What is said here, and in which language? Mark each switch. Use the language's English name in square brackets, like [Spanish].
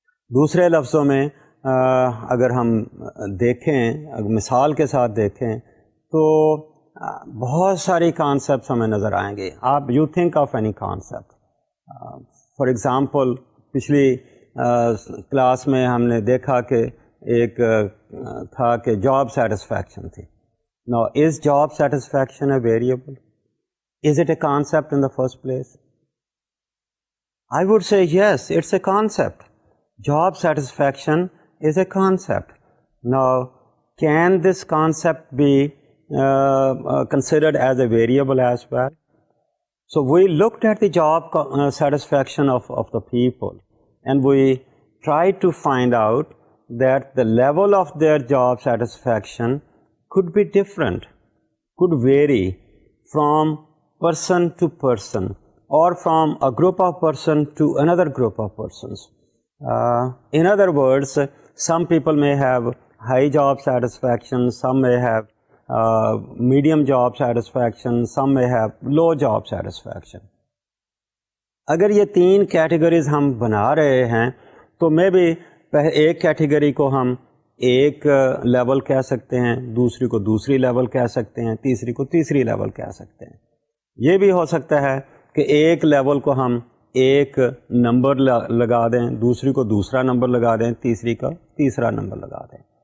[Urdu] دوسرے لفظوں میں اگر ہم دیکھیں، اگر مثال کے ساتھ دیکھیں تو بہت ساری کانسیپٹس ہمیں نظر آئیں گے. آپ [English] You think of any concept. [Urdu] For example پچھلی کلاس میں ہم نے دیکھا کہ ایک تھا کہ جاب سیٹسفیکشن تھی. [English] Now, is job satisfaction a variable? Is it a concept in the first place? I would say yes, it's a concept. Job satisfaction is a concept. Now, can this concept be considered as a variable as well? So we looked at the job satisfaction of the people, and we tried to find out that the level of their job satisfaction could be different, could vary from person to person, or from a group of person to another group of persons. In other words, some people may have high job satisfaction, some may have medium job satisfaction, some may have low job satisfaction. [Urdu] اگر یہ تین categories ہم بنا رہے ہیں تو میں بھی ایک کیٹیگری کو ہم ایک لیول کہہ سکتے ہیں، دوسری کو دوسری لیول کہہ سکتے ہیں، تیسری کو تیسری لیول کہہ سکتے ہیں. یہ بھی ہو سکتا ہے کہ ایک لیول کو ہم ایک نمبر لگا دیں، دوسری کو دوسرا نمبر لگا دیں، تیسری کا تیسرا نمبر لگا دیں.